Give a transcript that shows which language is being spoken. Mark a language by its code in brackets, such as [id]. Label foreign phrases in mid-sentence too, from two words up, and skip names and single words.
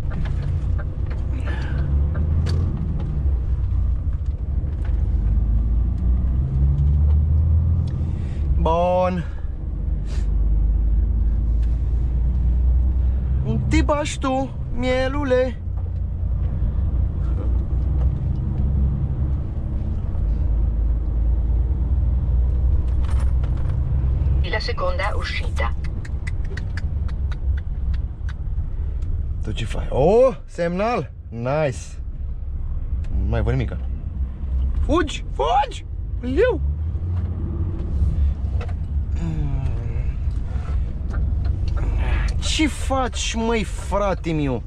[ro] Bun. Unde bași tu, mielule? [it] La seconda uscita. [ro] Tu ce faci? Oh, semnal! Nice! Nu mai văd nimica. Fugi! Fugi! Liu! Ce faci, măi, frate meu?